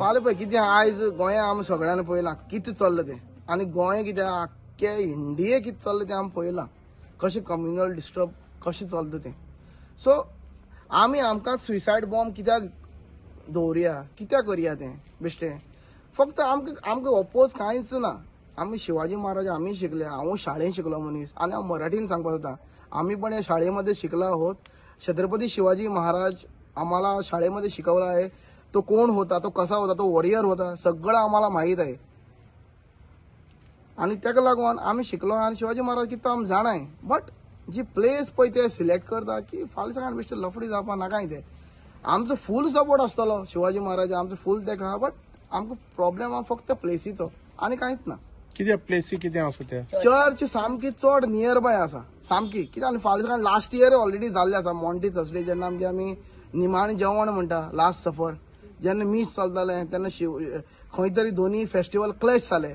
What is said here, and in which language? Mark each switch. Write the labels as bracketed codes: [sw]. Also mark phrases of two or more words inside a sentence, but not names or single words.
[kok] फाल्यां पळय कितें आयज गोंया आमी सगळ्यांनी पळयलां कितें चल्लां तें आनी गोंय कितें आख्खे इंडिये कितें चल्लां तें आमी पळयलां कशें [en] communal disturb [kok] कशें चलता तें. सो आमी आमकां [en] suicide bomb [kok] कित्याक दवरया कित्याक करया तें बेश्टें फक्त आमकां ओपोज कांयच ना. आमी शिवाजी महाराज आमी शिकले हांव शाळेंत शिकलो मनीस आनी हांव मराठीन सांगपाक सोदतां [mr] आमी पण हे शाळेमध्ये शिकला आहोत. छत्रपती शिवाजी महाराज आम्हाला शाळेमध्ये शिकवला आहे. तो कोण होता तो कसा होता तो वॉरियर होता सगळं आम्हाला माहीत आहे आणि त्याका लागून आम्ही शिकलो आणि [kok] शिवाजी महाराज कितें आमी जाणाय. बट जी प्लेस पळय ते सिलेक्ट करता की फाल्यां सकाळ बेश्टे लफडी जावपा नाकाय ते आमचो [en] full support [kok] आसतलो शिवाजी महाराज आमचो फूल तेका आहा. बट आमकां प्रॉब्लेम हा फक्त प्लेसीचो आनी कांयच ना. कित्याक प्लेसी कितें आसा ते चर्च सामकी चड [en] near by [kok] आसा सामकी कित्याक आनी फाल्यां सकाळ [en] last year already [kok] जाल्लें आसा मॉन्टी थर्सडे जेन्ना आमी निमाणे जेवण म्हणटा [en] last supper [kok] जेन्ना मीस चलतालें तेन्ना खंय तरी दोनी [en] festival clash [kok] जाले.